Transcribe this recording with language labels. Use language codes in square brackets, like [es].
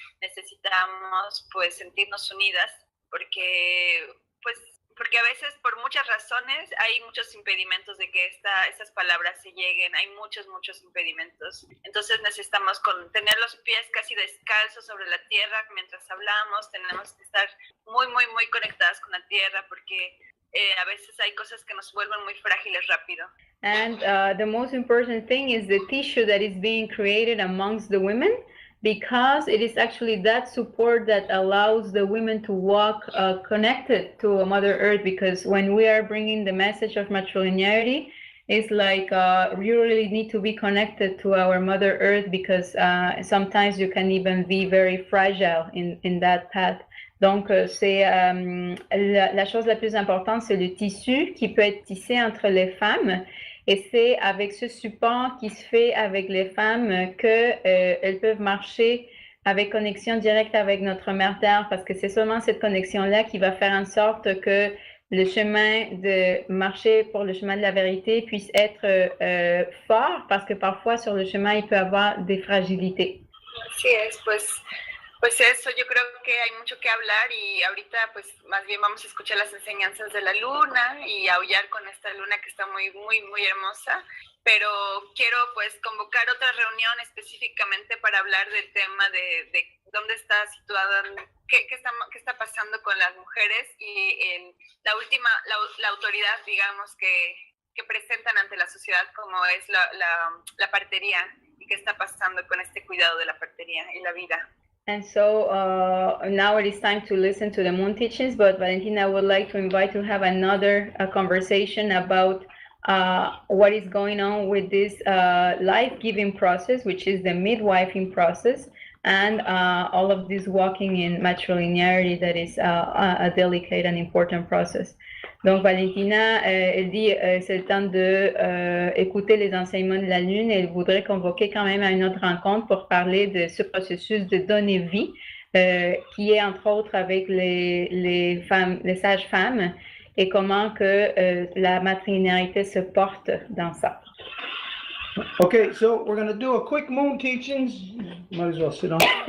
[es] Necesitamos pues sentirnos unidas, porque a veces por muchas razones hay muchos impedimentos de que estas palabras se lleguen. Hay muchos impedimentos. Entonces necesitamos tener los pies casi descalzos sobre la tierra mientras hablamos. Tenemos que estar muy conectadas con la tierra, porque a veces hay cosas que nos vuelven muy frágiles rápido. [en] And the most important thing is the tissue that is being created amongst the women, because it is actually that support that allows the women to walk connected to Mother Earth. Because when we are bringing the message of matrilinearity, it's like we really need to be connected to our Mother Earth, because sometimes you can even be very fragile in that path. [fr] Donc, c'est la chose la plus importante, c'est le tissu qui peut être tissé entre les femmes. Et c'est avec ce support qui se fait avec les femmes qu'elles peuvent marcher avec connexion directe avec notre Mère Terre, parce que c'est seulement cette connexion-là qui va faire en sorte que le chemin de marcher pour le chemin de la vérité puisse être fort, parce que parfois sur le chemin, il peut y avoir des fragilités. [es] Así es, pues eso, yo creo que hay mucho que hablar, y ahorita pues más bien vamos a escuchar las enseñanzas de la luna y aullar con esta luna que está muy hermosa, pero quiero pues convocar otra reunión específicamente para hablar del tema de dónde está situada, qué está pasando con las mujeres y la autoridad, digamos, que presentan ante la sociedad, como es la partería, y qué está pasando con este cuidado de la partería y la vida. [en] And so now it is time to listen to the moon teachings, but Valentina, I would like to invite to have another conversation about what is going on with this life-giving process, which is the midwifing process, and all of this walking in matrilinearity that is a delicate and important process. [fr] Donc Valentina, elle dit c'est le temps de écouter les enseignements de la Lune, et elle voudrait convoquer quand même à une autre rencontre pour parler de ce processus de donner vie, qui est entre autres avec les sages-femmes, et comment que la matrilinéarité se porte dans ça. [en] Okay, so we're going to do a quick moon teachings. Might as well sit down.